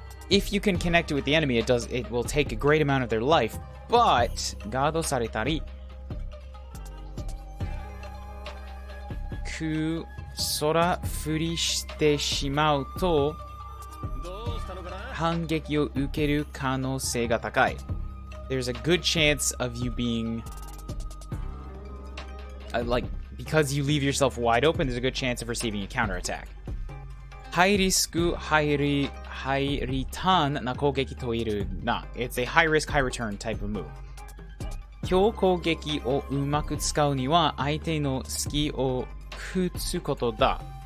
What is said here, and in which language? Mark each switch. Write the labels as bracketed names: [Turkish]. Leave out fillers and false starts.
[English] if you can connect it with the enemy, it will take a great amount of their life, but [Japanese] ガードされたり、空振りしてしまうと反撃を受ける可能性が高い。 [English] There's a good chance of you being because you leave yourself wide open, there's a good chance of receiving a counterattack. High risk, high return [Japanese] な攻撃といるな。 [English] It's a high risk, high return type of move. [Japanese] 強攻撃をうまく使うには相手の隙をくっつくことだ。